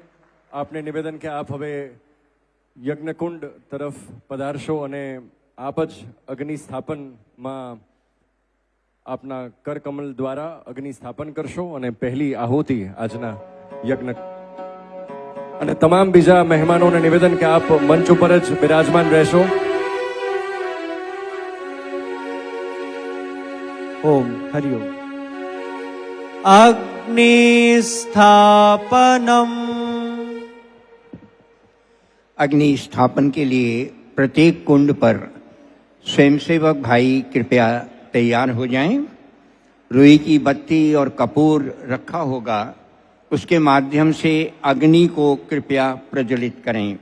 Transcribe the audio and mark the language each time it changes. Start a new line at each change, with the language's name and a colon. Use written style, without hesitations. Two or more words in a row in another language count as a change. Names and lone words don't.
Gujarati: આપને નિવેદન કે આપ હવે યજ્ઞકુંડ તરફ પધારશો અને આપ જ અગ્નિ સ્થાપનમાં આપના કરકમલ દ્વારા અગ્નિ સ્થાપન કરશો અને પહેલી આહુતિ આજના યજ્ઞ અને તમામ બીજા મહેમાનોને નિવેદન કે આપ મંચ ઉપર જ બિરાજમાન રહેશો.
Sanskrit: ओम हरिओम. अग्निस्थापनम.
Hindi: अग्नि स्थापन के लिए प्रत्येक कुंड पर स्वयंसेवक भाई कृपया तैयार हो जाएं. रुई की बत्ती और कपूर रखा होगा, उसके माध्यम से अग्नि को कृपया प्रज्वलित करें.